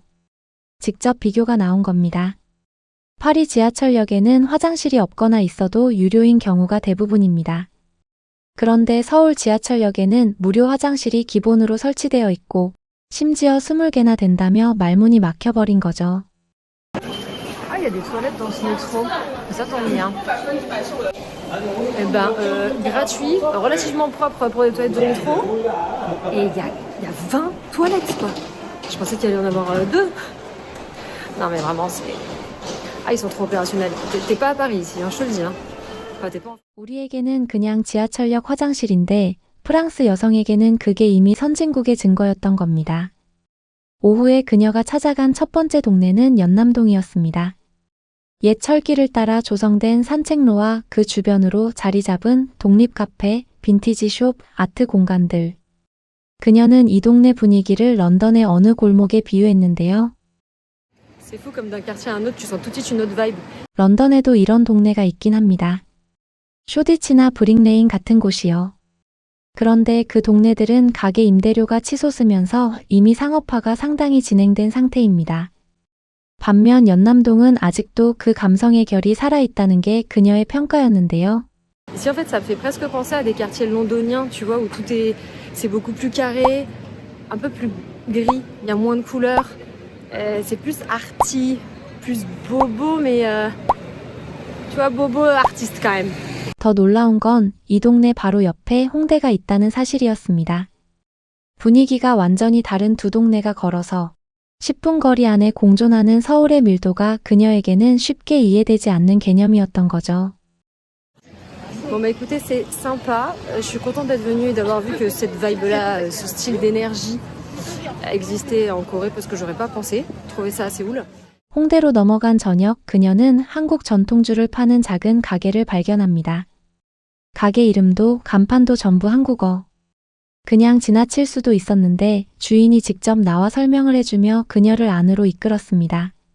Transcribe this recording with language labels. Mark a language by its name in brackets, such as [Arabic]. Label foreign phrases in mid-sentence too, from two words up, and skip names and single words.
[Korean] 직접 비교가 나온 겁니다. 파리 지하철역에는 화장실이 없거나 있어도 유료인 경우가 대부분입니다. 그런데 서울 지하철역에는 무료 화장실이 기본으로 설치되어 있고 심지어 20개나 된다며 말문이 막혀버린 거죠. [French] Ah, il y a des toilettes dans ce métro. Ça tombe bien. Eh ben, gratuit, relativement propre pour les toilettes de métro. Et il y a 20 toilettes, quoi. Je pensais qu'il allait y en avoir 2. Non, mais vraiment, c'est... Ah, ils sont trop opérationnels. T'es pas à Paris ici, hein, je te le dis. Hein. Enfin, t'es pas... [Korean] 우리에게는 그냥 지하철역 화장실인데 프랑스 여성에게는 그게 이미 선진국의 증거였던 겁니다. 오후에 그녀가 찾아간 첫 번째 동네는 연남동이었습니다. 옛 철길을 따라 조성된 산책로와 그 주변으로 자리 잡은 독립 카페, 빈티지 숍, 아트 공간들. 그녀는 이 동네 분위기를 런던의 어느 골목에 비유했는데요. [French] C'est fou comme d'un quartier à un autre, tu sens tout de suite une autre vibe. [Korean] 런던에도 이런 동네가 있긴 합니다. 쇼디치나 브릭레인 같은 곳이요. 그런데 그 동네들은 가게 임대료가 치솟으면서 이미 상업화가 상당히 진행된 상태입니다. 반면 연남동은 아직도 그 감성의 결이 살아있다는 게 그녀의 평가였는데요. [French] Ici, en fait, ça me fait presque penser à des quartiers londoniens, tu vois, où c'est beaucoup plus carré, un peu plus gris, il y a moins de couleurs. C'est plus arty, plus bobo, mais tu vois, bobo artiste quand même. [Korean] 더 놀라운 건 이 동네 바로 옆에 홍대가 있다는 사실이었습니다. 분위기가 완전히 다른 두 동네가 걸어서 10분 거리 안에 공존하는 서울의 밀도가 그녀에게는 쉽게 이해되지 않는 개념이었던 거죠. [French] Bon bah écoutez, c'est sympa. Je suis contente d'être venue et d'avoir vu que cette vibe-là, ce style d'énergie existait en Corée parce que j'aurais pas pensé. Je trouvais ça assez cool. [Korean] 홍대로 넘어간 저녁, 그녀는 한국 전통주를 파는 작은 가게를 발견합니다. 가게 이름도 간판도 전부 한국어. 그냥 지나칠 수도 있었는데 주인이 직접 나와 설명을 해주며 그녀를 안으로 이끌었습니다.